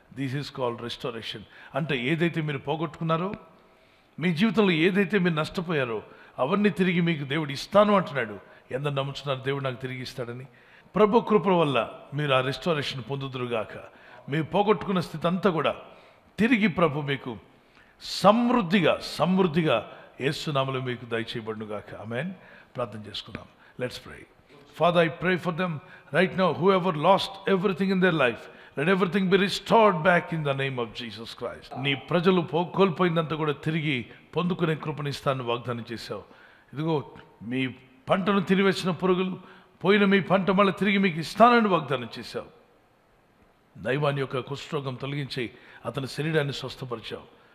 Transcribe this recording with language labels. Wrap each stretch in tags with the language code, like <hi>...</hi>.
<en>This is called restoration.</en> <te>అంటే ఏదైతే మీరు పోగొట్టుకున్నారో, మీ జీవితంలో ఏదైతే మీరు నష్టపోయారో అవన్నీ తిరిగి మీకు దేవుడు ఇస్తాను అంటున్నాడు. ఎంత నమ్ముతున్నారు దేవుడు నాకు తిరిగి ఇస్తాడని? ప్రభు కృప వల్ల మీరు ఆ రెస్టోరేషన్ పొందుదురుగాక. మీరు పోగొట్టుకున్న స్థితి అంతా కూడా తిరిగి ప్రభు మీకు సమృద్ధిగా యేసు నామములో మీకు దయచేయబడునుగాక. ఆమేన్. ప్రార్థన చేసుకుందాం.</te> <en>Let's pray. Father, I pray for them right now, whoever lost everything in their life, let everything be restored back in the name of Jesus Christ.</en> <te>నీ ప్రజలు కోల్పోయిందంతా కూడా తిరిగి పొందుకునే కృపనిస్తాను వాగ్దానం చేశావు. ఇదిగో మీ పంటను తిరివేసిన పురుగులు పోయిన మీ పంట మళ్ళీ తిరిగి మీకు ఇస్తానని వాగ్దానం చేశావు. దైవాన్ని యొక్క కుష్ఠరోగం తొలగించి అతని శరీరాన్ని స్వస్థపరిచావు.</te>